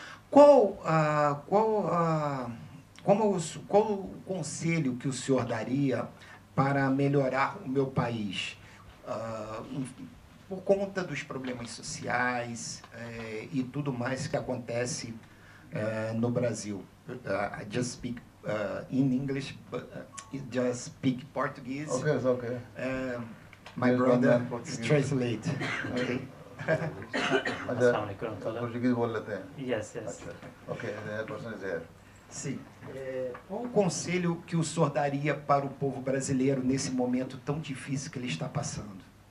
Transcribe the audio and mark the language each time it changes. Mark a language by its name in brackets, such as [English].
[Portuguese] Qual o conselho que o senhor daria para melhorar o meu país? Por conta dos problemas sociais e tudo mais que acontece no Brasil. [English] I just speak in English, but just speak Portuguese. Okay, it's okay. My brother translate. Okay. [Hindi] Portuguese बोल लेते हैं. [English] Yes, yes. Okay, that person is here. [Portuguese] Sim. Qual o conselho que o senhor daria para o povo brasileiro nesse momento tão difícil que ele está passando?